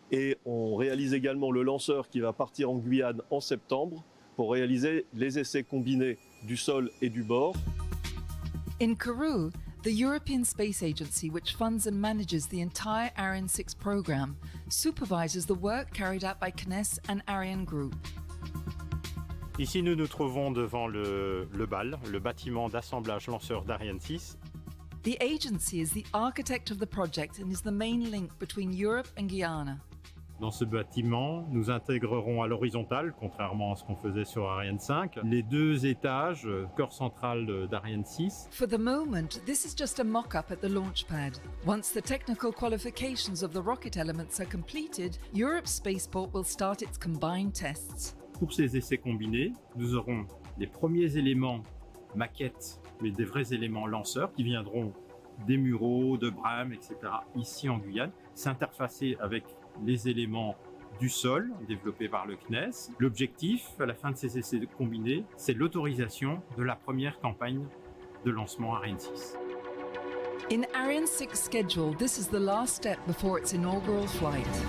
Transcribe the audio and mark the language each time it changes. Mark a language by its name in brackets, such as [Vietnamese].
[French] Et on réalise également le lanceur qui va partir en Guyane en septembre pour réaliser les essais combinés du sol et du bord. [English] In Kourou, the European Space Agency, which funds and manages the entire Ariane 6 program, supervises the work carried out by CNES and Ariane Group. [French] Ici, nous nous trouvons devant le BAL, le bâtiment d'assemblage lanceur d'Ariane 6. [English] The agency is the architect of the project and is the main link between Europe and Guyana. [French] Dans ce bâtiment, nous intégrerons à l'horizontale, contrairement à ce qu'on faisait sur Ariane 5, les deux étages, corps central d'Ariane 6. [English] For the moment, this is just a mock-up at the launch pad. Once the technical qualifications of the rocket elements are completed, Europe's spaceport will start its combined tests. [French] Pour ces essais combinés, nous aurons les premiers éléments maquettes, mais des vrais éléments lanceurs qui viendront des Mureaux, de Bram, etc. ici en Guyane, s'interfacer avec les éléments du sol développés par le CNES. L'objectif, à la fin de ces essais combinés, c'est l'autorisation de la première campagne de lancement Ariane 6. [English] In Ariane 6 schedule, this is the last step before its inaugural flight.